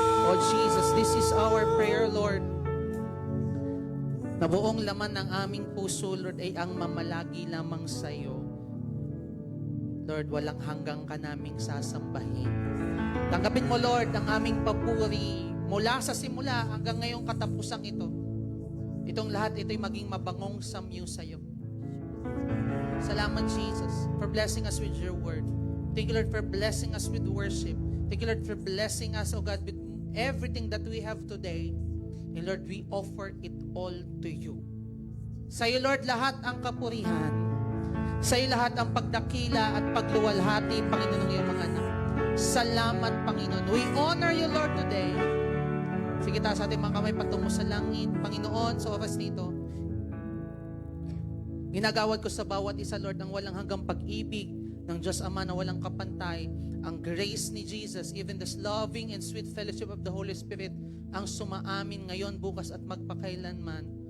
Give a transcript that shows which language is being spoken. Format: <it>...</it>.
<en>Oh Jesus, this is our prayer, Lord.</en> <tl>Na buong laman ng aming puso, Lord, ay ang mamalagi lamang sa iyo. Lord, walang hanggang ka naming sasambahin. Tanggapin mo, Lord, ang aming papuri mula sa simula hanggang ngayong katapusang ito. Itong lahat, ito'y maging mabangong samyo sa iyo.</tl> <en>Salamat, Jesus, for blessing us with your word. Thank you, Lord, for blessing us with worship. Thank you, Lord, for blessing us, oh God, with everything that we have today. And Lord, we offer it all to you.</en> <tl>Sa iyo, Lord, lahat ang kapurihan. Sa iyo lahat ang pagdakila at pagluwalhati, Panginoon, ng iyong mga anak. Salamat, Panginoon.</tl> <en>We honor you, Lord, today.</en> <tl>Sige tayo sa ating mga kamay patungo sa langit. Panginoon, sa oras nito, ginagawad ko sa bawat isa, Lord, ang walang hanggang pag-ibig ng Diyos Ama na walang kapantay, ang grace ni Jesus,</tl> <en>even this loving and sweet fellowship of the Holy Spirit,</en> <tl>ang sumaamin ngayon, bukas at magpakailanman.</tl>